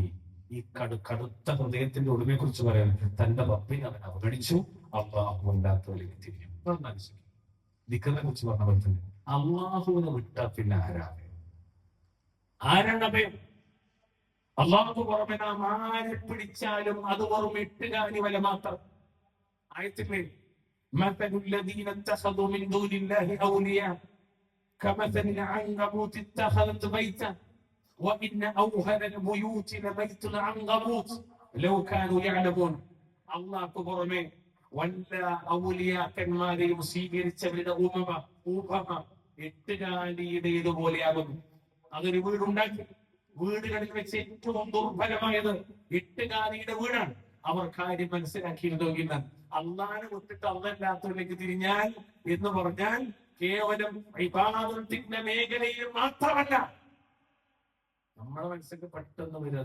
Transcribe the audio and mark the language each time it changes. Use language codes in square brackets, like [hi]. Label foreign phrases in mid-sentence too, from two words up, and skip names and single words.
[ml] ഈ കടുത്ത ഹൃദയത്തിന്റെ ഉടമയെ കുറിച്ച് പറയാൻ, തന്റെ റബ്ബിനെ അവൻ അവഗണിച്ചു, അള്ളാഹു അല്ലാത്തവരിലേക്ക് തിരിഞ്ഞു. ദിക്റിനെ കുറിച്ച് പറഞ്ഞ പോലെ തന്നെ അള്ളാഹുവിനെ വിട്ടാൽ പിന്നെ ആരാണ് അഭയം? അള്ളാഹു പുറമെ നാം ആരെ പിടിച്ചാലും അത് വെറും എട്ടുകാലി വല മാത്രം. [ar] ആയത്തില്ലേ مثل الذين اتخذوا من دون الله أولياء كمثل العنكبوت اتخذت بيتا وإن أوهن البيوت لبيت العنكبوت لو كانوا يعلمون. [ml] അള്ളാഹു പുറമെ വല്ല ഔലിയാക്കന്മാരെയും സ്വീകരിച്ചവരുടെ ഉപമ എട്ടുകാലിയുടേതുപോലെയാകുന്നു. അതൊരു വീടുണ്ടാക്കി, വീടുകളിൽ വെച്ച് ഏറ്റവും ദുർബലമായത് എട്ടുകാലിയുടെ വീടാണ്. അവർ കാര്യം മനസ്സിലാക്കിയിരുന്നെങ്കിൽ അള്ളാഹനെ വിട്ടിട്ട് അള്ളല്ലാത്തവരിലേക്ക് തിരിഞ്ഞാൽ എന്ന് പറഞ്ഞാൽ കേവലം ഇബാദത്തിന്റെ മേഖലയിൽ മാത്രമല്ല, നമ്മുടെ മനസ്സിലേക്ക് പെട്ടെന്ന് വരും.